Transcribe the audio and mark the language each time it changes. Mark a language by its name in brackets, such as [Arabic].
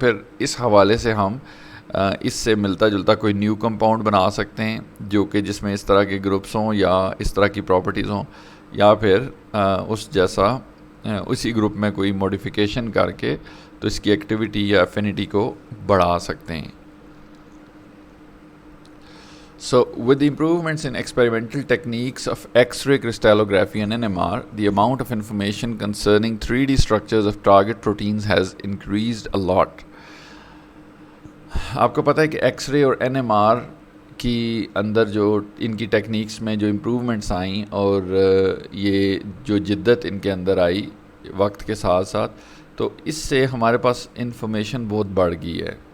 [Urdu] پھر اس حوالے سے ہم اس سے ملتا جلتا کوئی نیو کمپاؤنڈ بنا سکتے ہیں جو کہ جس میں اس طرح کے گروپس ہوں یا اس طرح کی پراپرٹیز ہوں, یا پھر اس جیسا اسی گروپ میں کوئی موڈیفیکیشن کر کے تو اس کی ایکٹیویٹی یا افینٹی کو بڑھا سکتے ہیں. [English] So, with the improvements in experimental techniques of X-ray crystallography and NMR, the amount of information concerning 3D structures of target proteins has increased a lot. [Urdu] آپ کو پتہ ہے کہ ایکس رے اور این ایم آر کی اندر جو ان کی techniques میں جو امپرومنٹس آئیں اور یہ جو جدت ان کے اندر آئی وقت کے ساتھ ساتھ, تو اس سے ہمارے پاس انفارمیشن بہت بڑھ گئی ہے.